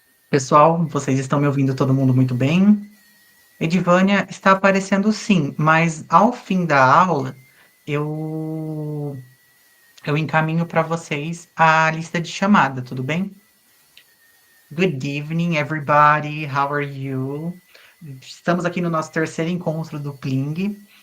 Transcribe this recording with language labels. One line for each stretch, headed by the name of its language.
Portuguese: Pessoal, vocês estão me ouvindo todo mundo muito bem? Edivânia está aparecendo sim, mas ao fim da aula eu eu encaminho para vocês a lista de chamada, tudo bem?
English: Good evening, everybody. How are you?
Portuguese: Estamos aqui no nosso terceiro encontro do Pling.